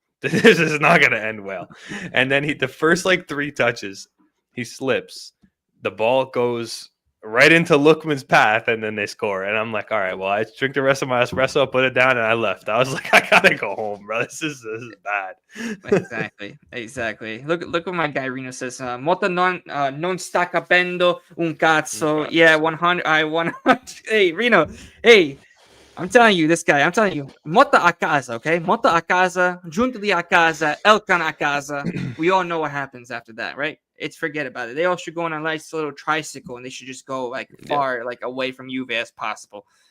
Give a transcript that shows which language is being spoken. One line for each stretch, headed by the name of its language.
English: This is not gonna end well. And then the first like 3 touches, he slips, the ball goes right into Lookman's path, and then they score. And I'm like, all right, well, I drink the rest of my espresso, put it down, and I left. I was like, I gotta go home, bro. This is bad. Exactly. Look what my guy Reno says.
Italian: Motta non sta capendo un cazzo.
English: Yeah, 100. 100. Hey, Reno. Hey, I'm telling you, this guy. I'm telling you,
Italian: Motta a casa,
English: okay?
Italian: Motta a casa, Giuntoli a casa, Elkan a casa.
English: We all know what happens after that, right? It's forget about it. They all should go on a nice little tricycle, and they should just go like far, like away from Juve as possible.